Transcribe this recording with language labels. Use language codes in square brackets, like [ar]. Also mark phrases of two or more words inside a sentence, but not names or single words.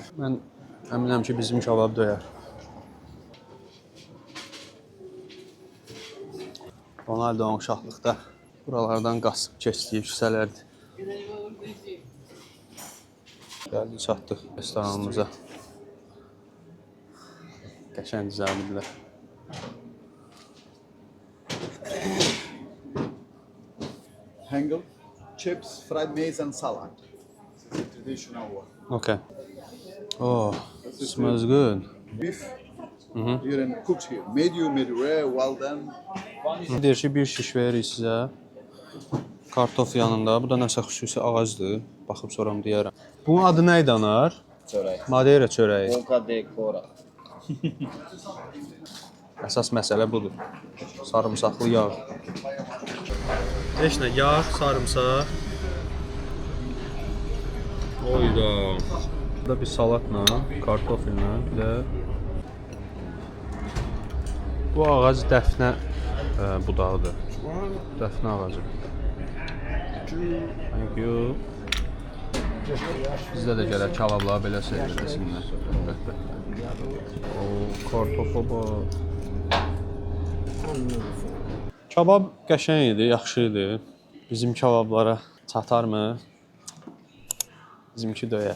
[az] Mən əminəm ki bizim kebab döyər. Ronaldo'nun uşaqlıqda buralardan qasıb keçdiyi küçələrdir. Gəldik, çatdıq restoranımıza. Qəşəng düzəldilər. [en] Hangul, chips, fried maize, and salad. This is a traditional one. Okay. Oh, smells good. Beef. Here and cooked here. Medium, rare, well done. [az] Deyir ki, bir şiş veririk sizə. Kartof yanında. Bu da nəsə xüsusi ağacdır. Baxıb soram deyərəm. Bunun adı nə idi anar? Çörək. Madeira çörəyi. Boca de Cora. Əsas məsələ budur. Sarımsaqlı yağ. Heç nə, yağ, sarımsaq. Oyda. Burada bir salatla, kartofillə, bir də bu ağac dəfnə budağıdır. Dəfnə ağacı. [en] Thank you. [az] Bizdə də gələr kebablar belə sevdirilsinlər. O kartofa bax. Kebab qəşəng idi, yaxşı idi. Bizim kebablara çatarmı? Bizimki döyər.